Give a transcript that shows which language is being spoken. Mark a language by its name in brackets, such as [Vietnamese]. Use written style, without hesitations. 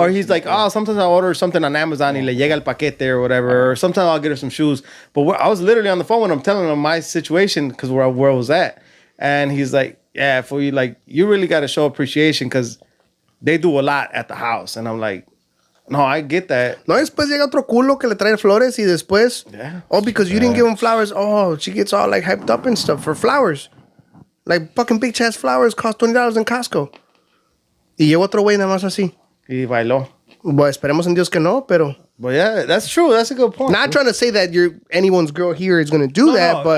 [English] Or he's like, oh, sometimes I'll order something on Amazon [Spanish] y le llega el paquete [English] or whatever. Or sometimes I'll get her some shoes. But I was literally on the phone when I'm telling him my situation because where I was at. And he's like, yeah, for you, like, you really got to show appreciation because they do a lot at the house. And I'm like, no, I get that. [Spanish] No, después llega otro culo que le trae flores y después, [English] Yeah. oh, because you didn't give him flowers, oh, she gets all like hyped up and stuff for flowers. Like fucking big ass flowers cost $20 in Costco. [Spanish] Y llegó otro güey nada más así. Y bailó. Bueno, esperemos en Dios que no, pero. [English] But yeah, that's true. That's a good point. Not trying to say that anyone's girl here is going to do that, but.